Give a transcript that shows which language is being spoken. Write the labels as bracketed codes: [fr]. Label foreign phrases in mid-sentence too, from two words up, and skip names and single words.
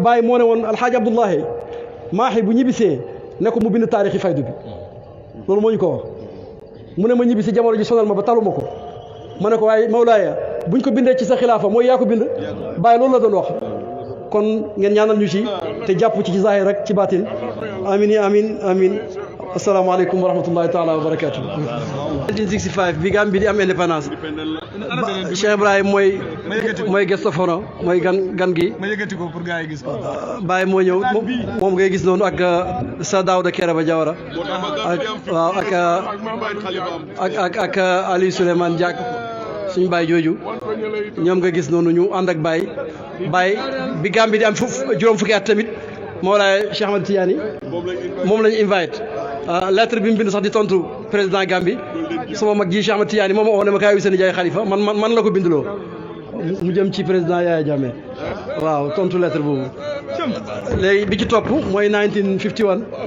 [wo] Baye moo ne woon alxaaji Abdullahi Maahi bu ñibbisee ne ko mu bind taarixi faydu bi loolu moo ñu ko wax mu ne ma ñibbisi jamono ji sonal ma ba taluma ko ma ne ko waaye Mawlaaya buñ ko bindee ci sa xilaafa mooy yaa ko bind Baye loolu la doon wax kon ngeen ñaanal ñu ci te jàpp ci zahir rek ci baatin [ar] آمين السلام عليكم ورحمة الله تعالى وبركاته [wo] 1965 bi Gambie di am indépendance Cheikh Ibrahim mooy [en] guest of honor [wo] mooy gan gi ma yëgati ko pour gars yi gis ko Baye moo ñëw moom ngay gis noonu ak sa Daouda Kereba Jawara ak Aliou Souleymane Diack suñu Baye jooju ñoom nga gis noonu ñu ànd ak Baye bi Gambie di am juróom fukki at tamit Mawlaay Cheikh Ahmad Tidiane moom lañu invite lettre bi mu bind sax di tontu président Gambie sama mag ji Cheikh Ahmed Tidiane moom waxoon ne ma kaay wi seen jaay xalifa man la ko binduloo mu jëm ci président Yaya Jammeh waaw tontu lettre boobu léegi bi ci topp mooy 1951